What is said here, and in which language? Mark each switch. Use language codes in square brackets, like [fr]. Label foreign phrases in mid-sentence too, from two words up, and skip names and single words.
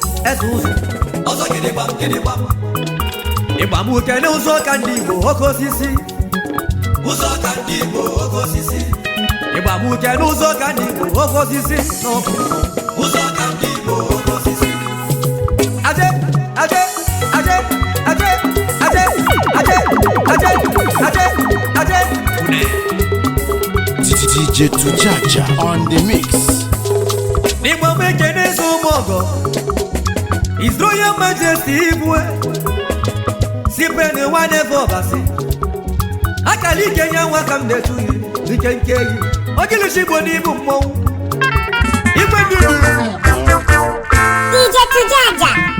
[ig] Eze ụzọ. Ọzọ gịnị gbam, gịnị gbam? Ịgba m uke na ụzọ ka ndị Igbo oke osisi. Ụzọ ka ndị Igbo oke osisi. Ịgba m uke na ụzọ ka ndị Igbo oke osisi. N'ọkụ. Ụzọ ka ndị Igbo oke osisi. Aje, aje, aje, aje, aje, aje, aje, aje, aje. [en] D J Tujaja on the mix. [ig] N'Igbo m ekene eze ụmụ ọgọ. [en] His Royal Majesty Igwe. Cyprian Nwane Obasi. [ig] Akala ike nye nwa ka m na-etu gị, ike nke gị. Ogilishi Igbo n'ibu mmọnwụ. Igwe ndị Igbo. D J Tujaja.